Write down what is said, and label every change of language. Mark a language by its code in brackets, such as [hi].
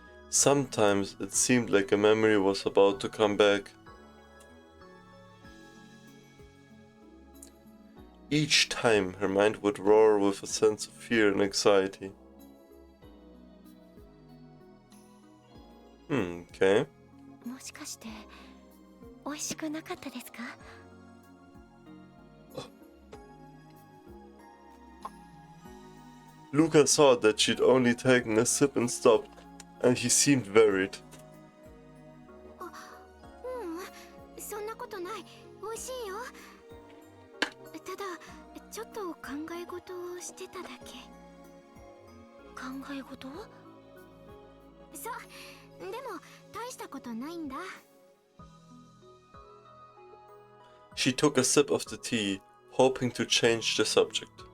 [en] Sometimes it seemed like a memory was about to come back. Each time her mind would roar with a sense of fear and anxiety. Okay. [ja] もしかして美味しくなかったですか？ [en] Luca saw that she'd only taken a sip and stopped, and he seemed worried. [ja] そんなことない。美味しいよ。ただちょっと考え事をしてただけ。考え事？そう。でも大したことないんだ。 [en] She took a sip of the tea, hoping to change the subject.